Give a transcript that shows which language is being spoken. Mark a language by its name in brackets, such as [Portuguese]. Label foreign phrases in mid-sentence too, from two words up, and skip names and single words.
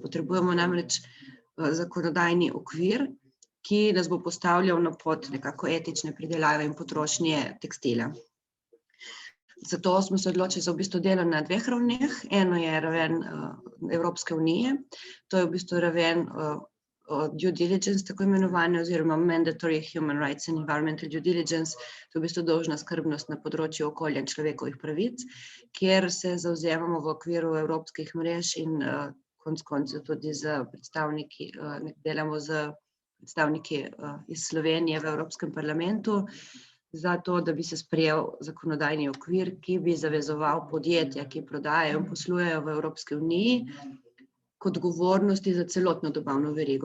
[Slovenian] Potrebujemo namreč zakonodajni okvir, ki nas bo postavljal na pot nekako etične pridelave in potrošnje tekstila. Zato smo se odločili za v bistvu delo na dveh ravneh. Eno je raven Evropske unije, to je v bistvu raven [English] due diligence, [Slovenian] tako imenovane, oziroma [English] mandatory human rights and environmental due diligence, [Slovenian] to je v bistvu dolžna skrbnost na področju okolja in človekovih pravic, kjer se zavzemamo v okviru evropskih mrež in konec koncev tudi z predstavniki, delamo z predstavniki iz Slovenije v Evropskem parlamentu, za to, da bi se sprejel zakonodajni okvir, ki bi zavezoval podjetja, ki prodajajo in poslujejo v Evropski uniji, k odgovornosti za celotno dobavno verigo.